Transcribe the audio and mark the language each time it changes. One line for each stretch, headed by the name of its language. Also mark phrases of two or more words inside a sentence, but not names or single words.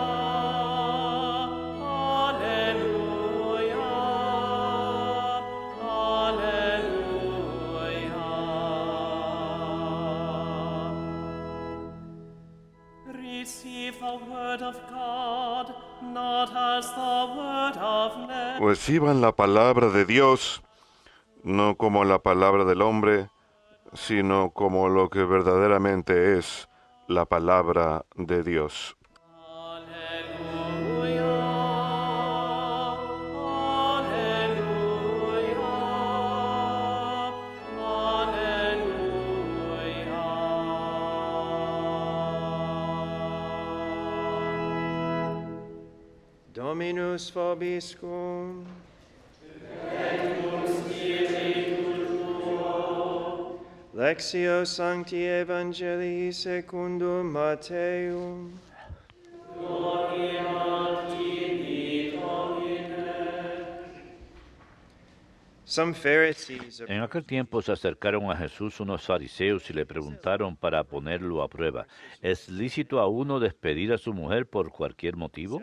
Latin: alleluia, alleluia.
English: Receive the word of God, not as the word of man.
Spanish: Reciban la palabra de Dios, no como la palabra del hombre, sino como lo que verdaderamente es la palabra de Dios.
Latin: Alleluia, alleluia, alleluia. Dominus vobiscum. Et cum spiritu Lectio Sancti Evangelii secundum Matteum.
Spanish: En aquel tiempo se acercaron a Jesús unos fariseos y le preguntaron para ponerlo a prueba, ¿es lícito a uno despedir a su mujer por cualquier motivo?